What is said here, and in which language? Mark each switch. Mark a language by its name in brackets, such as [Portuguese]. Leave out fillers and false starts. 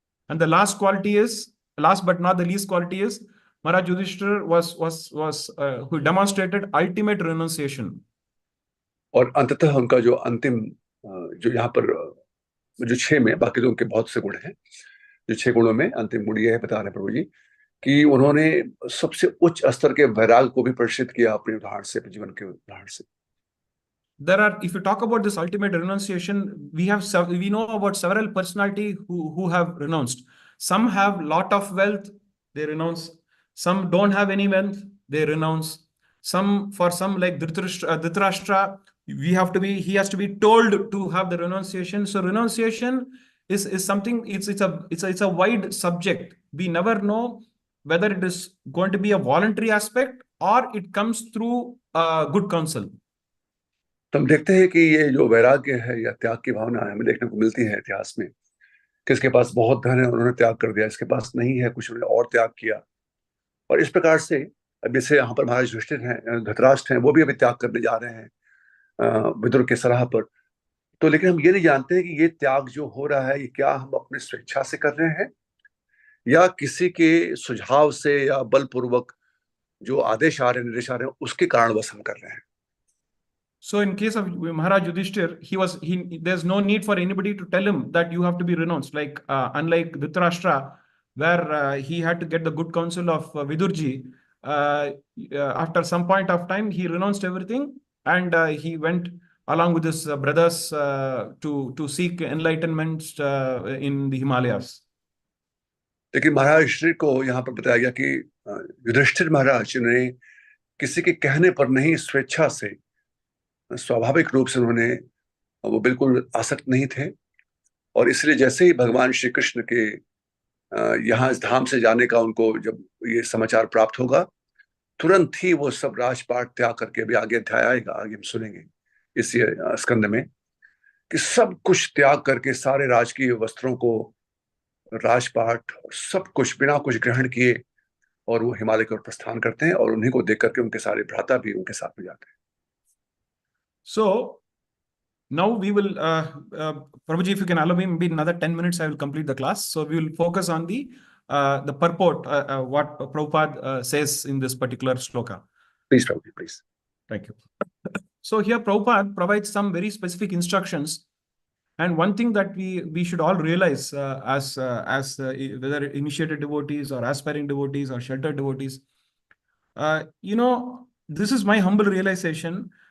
[English] And the last but not the least quality is Maharaj Yudhishthira who demonstrated ultimate renunciation. [Hindi] और अंततः उनका जो अंतिम जो यहाँ पर जो 6 में, बाकी तो उनके बहुत से गुण हैं, जो 6 गुणों में अंतिम गुण ये है, बता रहे हैं प्रभु जी कि उन्होंने सबसे उच्च स्तर के वैराग को भी प्रदर्शित किया अपने उदाहरण से, अपने जीवन के उदाहरण से। [English] There are, if you talk about this ultimate renunciation, we know about several personality who have renounced. Some have lot of wealth, they renounce. Some don't have any wealth, they renounce. For some like Dhritarashtra, he has to be told to have the renunciation. So renunciation is something, it's a wide subject. We never know whether it is going to be a voluntary aspect or it comes through good counsel. [Hindi] तो हम देखते हैं कि ये जो वैराग्य है या त्याग की भावना है, हमें देखने को मिलती है इतिहास में। किसके पास बहुत धन है, उन्होंने त्याग कर दिया, इसके पास नहीं है, कुछ उन्होंने और त्याग किया। और इस प्रकार से अब जैसे यहाँ पर महाराज युधिष्ठिर हैं, धृतराष्ट्र हैं, वो भी अभी त्याग करने जा रहे हैं विदुर के सलाह पर। तो लेकिन हम ये नहीं जानते हैं कि ये त्याग जो हो रहा है, ये क्या हम अपनी स्वेच्छा से कर रहे हैं या किसी के सुझाव से या बलपूर्वक जो आदेश आ रहे हैं, निर्देश आ रहे हैं, उसके कारणवश हम कर रहे हैं। [English] So in case of Maharaj Yudhishthir, there's no need for anybody to tell him that you have to be renounced. Like unlike Dhritarashtra, where he had to get the good counsel of Vidurji, after some point of time he renounced everything and he went along with his brothers to seek enlightenment in the Himalayas. [Hindi] लेकिन महाराज युधिष्ठिर को यहाँ पर बताया गया कि युधिष्ठिर महाराज ने किसी के कहने पर नहीं, स्वेच्छा से, स्वाभाविक रूप से उन्होंने, वो बिल्कुल आसक्त नहीं थे। और इसलिए जैसे ही भगवान श्री कृष्ण के यहाँ इस धाम से जाने का उनको जब ये समाचार प्राप्त होगा, तुरंत ही वो सब राजपाट त्याग करके, अभी आगे अध्याय आएगा, आगे हम सुनेंगे इस स्कंद में कि सब कुछ त्याग करके सारे राजकीय वस्त्रों को, राजपाट, सब कुछ बिना कुछ ग्रहण किए और वो हिमालय की ओर प्रस्थान करते हैं और उन्हीं को देख करके उनके सारे भ्राता भी उनके साथ में जाते हैं। [English] So now we will, Prabhuji, if you can allow me, maybe another 10 minutes, I will complete the class. So we will focus on the purport, what Prabhupada says in this particular shloka. Please, Prabhuji, please. Thank you. So here Prabhupada provides some very specific instructions. And one thing that we should all realize as whether initiated devotees or aspiring devotees or sheltered devotees, this is my humble realization.